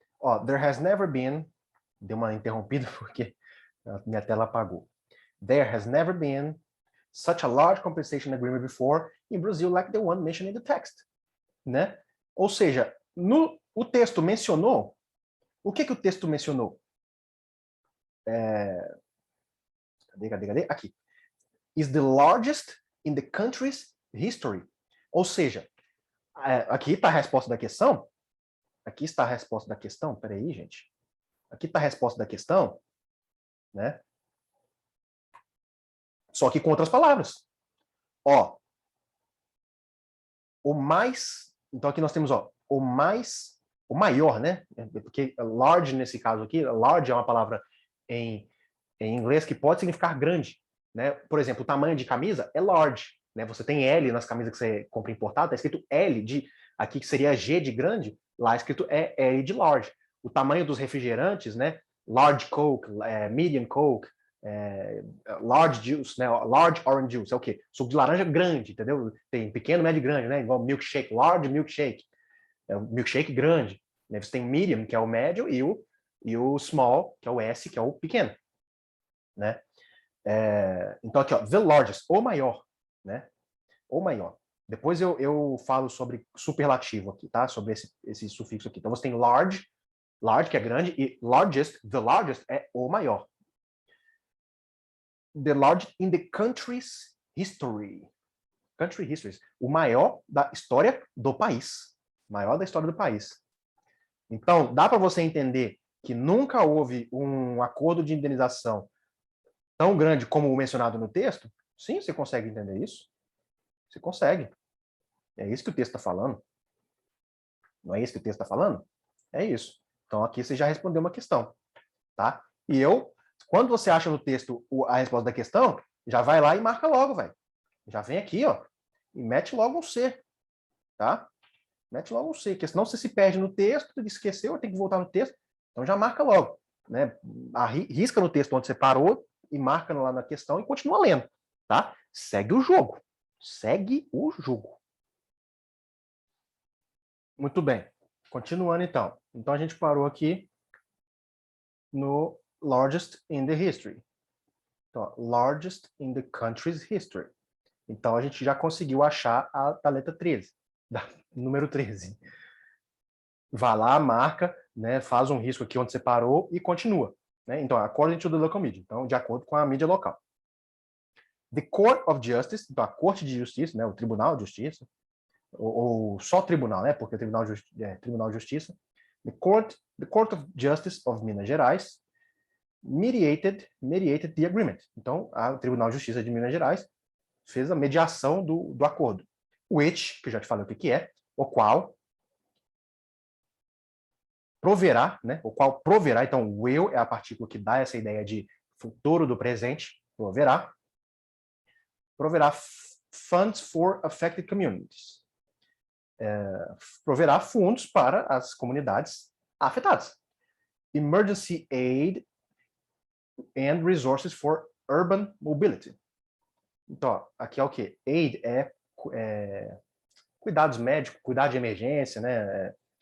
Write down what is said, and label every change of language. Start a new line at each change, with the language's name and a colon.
Portuguese: Ó,
English: there has never been,
Portuguese: deu uma interrompida porque a minha tela apagou.
English: There has never been such a large compensation agreement before in Brazil like the one mentioned in the text, né?
Portuguese: Ou seja, o texto mencionou, o que o texto mencionou? Cadê? Aqui.
English: Is the largest in the country's history.
Portuguese: Ou seja, aqui está a resposta da questão. Aqui está a resposta da questão. Peraí, gente. Aqui está a resposta da questão, né? Só que com outras palavras. Ó, o mais... Então aqui nós temos, ó, o maior, né? Porque large nesse caso aqui, large é uma palavra em inglês que pode significar grande, né? Por exemplo, o tamanho de camisa é large, né? Você tem L nas camisas que você compra importada, tá escrito L de aqui que seria G de grande, lá escrito é L de large. O tamanho dos refrigerantes, né?
English: Large Coke, medium Coke, large juice, né? Large orange juice,
Portuguese: é o quê? Suco de laranja grande, entendeu? Tem pequeno, médio e grande, né? Igual milkshake,
English: large milkshake.
Portuguese: É o milkshake grande. Né? Você tem medium, que é o médio, e o small, que é o S, que é o pequeno. Né? Então aqui, ó,
English: the largest,
Portuguese: o maior, né? O maior. Depois eu falo sobre superlativo aqui, tá? Sobre esse sufixo aqui. Então você tem large, que é grande, e largest,
English: the largest
Portuguese: é o maior.
English: The largest in the country's history. Country histories.
Portuguese: O maior da história do país. Maior da história do país. Então, dá para você entender que nunca houve um acordo de indenização tão grande como o mencionado no texto? Sim, você consegue entender isso? Você consegue. É isso que o texto está falando. Não é isso que o texto está falando? É isso. Então, aqui você já respondeu uma questão. Tá? E quando você acha no texto a resposta da questão, já vai lá e marca logo, velho. Já vem aqui, ó, e mete logo um C. Tá? Mete logo um C, porque senão você se perde no texto, esqueceu, tem que voltar no texto. Então, já marca logo. Né? Risca no texto onde você parou, e marca lá na questão e continua lendo, tá? Segue o jogo. Segue o jogo. Muito bem. Continuando, então. Então, a gente parou aqui no
English: largest in the history. Então, largest in the country's history.
Portuguese: Então, a gente já conseguiu achar a letra 13, número 13. Vai lá, marca, né, faz um risco aqui onde você parou e continua. Né? Então,
English: according to the local media.
Portuguese: Então, de acordo com a mídia local.
English: The Court of Justice,
Portuguese: então a Corte de Justiça, né, o Tribunal de Justiça, ou só Tribunal, né, porque o Tribunal de Justiça,
English: the Court of Justice of Minas Gerais mediated the agreement.
Portuguese: Então, o Tribunal de Justiça de Minas Gerais fez a mediação do acordo. Which, que eu já te falei o que é, o qual proverá, né? O qual proverá, então, will é a partícula que dá essa ideia de futuro do presente, proverá
English: funds for affected communities.
Portuguese: Proverá fundos para as comunidades afetadas.
English: Emergency aid and resources for urban mobility.
Portuguese: Então, aqui é o quê? Aid é cuidados médicos, cuidado de emergência, né?